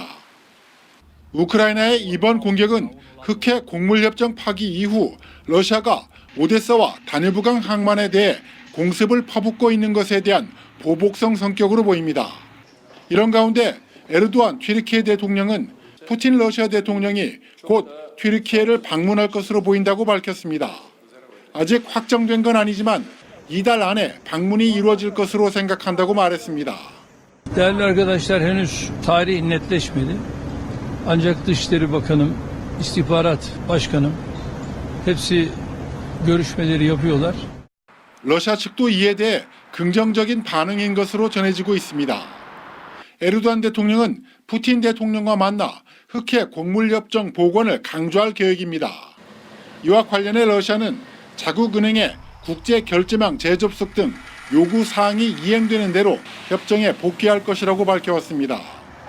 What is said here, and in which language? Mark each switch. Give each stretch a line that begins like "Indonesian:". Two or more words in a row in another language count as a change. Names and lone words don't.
Korean: 우크라이나의 이번 공격은 흑해 곡물협정 파기 이후 러시아가 오데사와 다뉴브강 항만에 대해 공습을 퍼붓고 있는 것에 대한 보복성 성격으로 보입니다. 이런 가운데 에르도안 튀르키예 대통령은 푸틴 러시아 대통령이 곧 튀르키예를 방문할 것으로 보인다고 밝혔습니다. 아직 확정된 건 아니지만 이달 안에 방문이 이루어질 것으로 생각한다고 말했습니다.
Turkish: Değerli arkadaşlar, henüz tarih netleşmedi. Ancak Dışişleri Bakanım, İstihbarat Başkanım hepsi görüşmeleri yapıyorlar.
Korean: 러시아 측도 이에 대해 긍정적인 반응인 것으로 전해지고 있습니다. 에르도안 대통령은 푸틴 대통령과 만나 흑해 곡물협정 복원을 강조할 계획입니다. 이와 관련해 러시아는 자국은행의 국제결제망 재접속 등 요구 사항이 이행되는 대로 협정에 복귀할 것이라고 밝혀왔습니다.